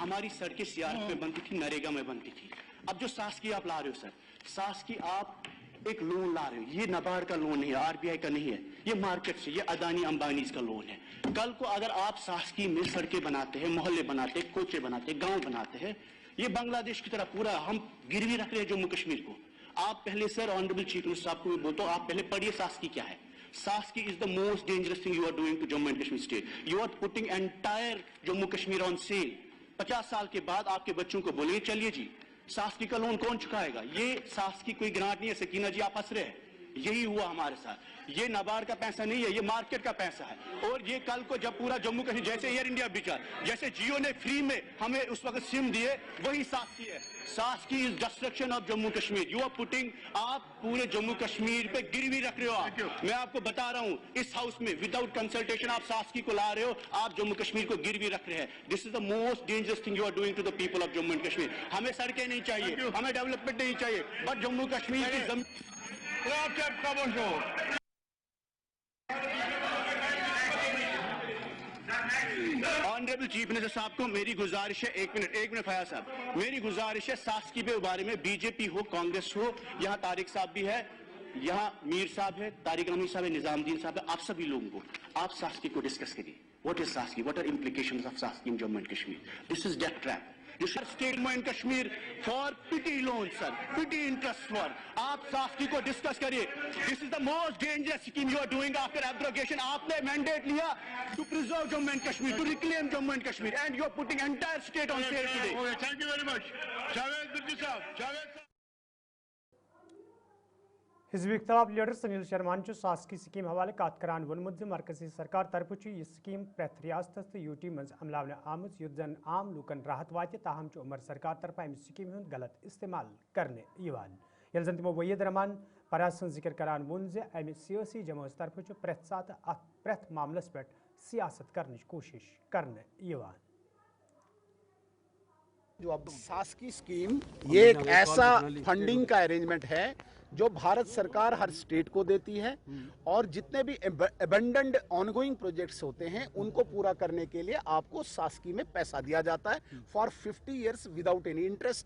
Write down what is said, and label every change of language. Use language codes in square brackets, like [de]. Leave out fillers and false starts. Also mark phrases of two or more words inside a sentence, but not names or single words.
[hi] हमारी सड़कें सीआरएफ में बनती थी, नरेगा में बनती थी। अब जो सास की आप ला रहे हो सर, सास की आप एक लोन ला रहे हो, ये नबार्ड का लोन नहीं है, RBI का नहीं है, ये मार्केट से, ये अदानी अंबानीज का लोन है। कल को अगर आप सासकी में सड़कें बनाते हैं, मोहल्ले बनाते हैं, कोचे बनाते हैं, गांव बनाते हैं, ये बांग्लादेश की तरह पूरा हम गिरवी रख रहे हैं जम्मू कश्मीर को। आप पहले सर [en] Honourable Chief Minister [hi] साहब को भी बोलता हूं, आप पहले पढ़िए सासकी क्या है। [en] Saski is the most dangerous thing you are doing to Jammu and Kashmir state. You are putting entire Jammu Kashmir on sale. [hi] 50 साल के बाद आपके बच्चों को बोलिए चलिए जी सासकी का लोन कौन चुकाएगा? ये सासकी कोई ग्रांट नहीं है। सकीना जी आप हंस रहे हैं, यही हुआ हमारे साथ। ये नबार्ड का पैसा नहीं है, ये मार्केट का पैसा है। और ये कल को जब पूरा जम्मू कश्मीर जैसे एयर इंडिया बिका, जैसे जियो ने फ्री में हमें उस वक्त सिम दिए, वही सासकी है। [en] Saski is destruction of Jammu Kashmir. You are putting, [hi] आप पूरे जम्मू कश्मीर पे गिरवी रख रहे हो। आप, मैं आपको बता रहा हूँ, इस हाउस में [en] without consultation [hi] आप सासकी को ला रहे हो, आप जम्मू कश्मीर को गिरवी रख रहे हैं। [en] This is the most dangerous thing you are doing to the people of Jammu and Kashmir. [hi] हमें सड़कें नहीं चाहिए, हमें डेवलपमेंट नहीं चाहिए, बट जम्मू कश्मीर की जमीन। [en] Honourable Chief Minister [hi] साहब को मेरी गुजारिश है, एक मिनट फयाज साहब, मेरी गुजारिश है सासकी के बारे में बीजेपी हो, कांग्रेस हो, यहाँ तारिक साहब भी है, यहाँ मीर साहब है, तारिक रमी साहब है, निजामुद्दीन साहब है, आप सभी लोगों को आप सासकी को डिस्कस करिए। [en] What is Saski? What are implications of Saski in Jammu and Kashmir? This is death trap. State Jammu and Kashmir for pity loan sir, pity interest for. [hi] आप सासकी को डिस्कस करिए। [en] This is the most dangerous scheme you are doing after abrogation. [hi] आपने मैंडेट लिया [en] to preserve Jammu and Kashmir, to reclaim Jammu and Kashmir, And you are putting entire state on sale today. Thank you very much. जावेद बिर्जी साहब, [ks] हिजब इख्तलाफ लीडर सुनील शर्मान सासकी स्कीम हवाले कत करान वोनमुत मरकजी सरकार तरफ यह स्कीम प्रथ रियासत तो यूटी मज अमलावन आम युत जन आम लूकन राहत वात, ताहम उमर सरकार तरफ अमि स्कीम हुंद गलत इस्तेमाल करने ये जन तमो वहीद रहमान परह सं जिक्र करान वोन अमि सियासी जमात तरफ प्रथ सात प्रथ मामलस पे सियासत करने कोशिश करने [hi] जो अब सासकी स्कीम ये एक ऐसा फंडिंग का अरेंजमेंट है जो भारत सरकार हर स्टेट को देती है, और जितने भी [en] abundant ongoing projects [hi] होते हैं उनको पूरा करने के लिए आपको सासकी में पैसा दिया जाता है [en] for 50 years without any interest.